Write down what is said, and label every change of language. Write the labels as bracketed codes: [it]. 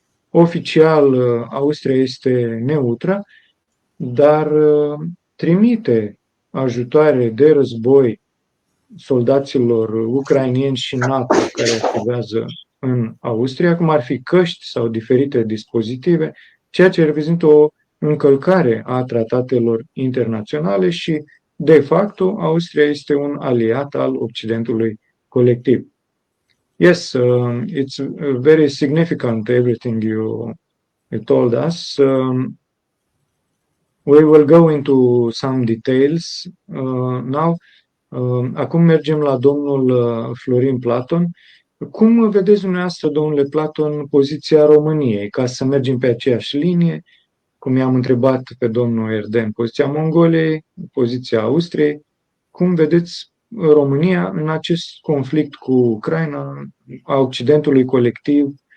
[ro] Oficial, Austria este neutră, dar trimite ajutoare de război soldaților ucrainieni și NATO care activează în Austria, cum ar fi căști sau diferite dispozitive, ceea ce reprezintă o încălcare a tratatelor internaționale și, de facto, Austria este un aliat al Occidentului colectiv. [en] Yes, it's very significant everything you told us. We will go into some details now. [ro] Acum mergem la domnul Florin Platon. Cum vedeți dumneavoastră, domnule Platon, poziția României? Ca să mergem pe aceeași linie, cum i-am întrebat pe domnul Erden, poziția Mongoliei, poziția Austriei. Cum vedeți România în acest conflict cu Ucraina, a Occidentului colectiv?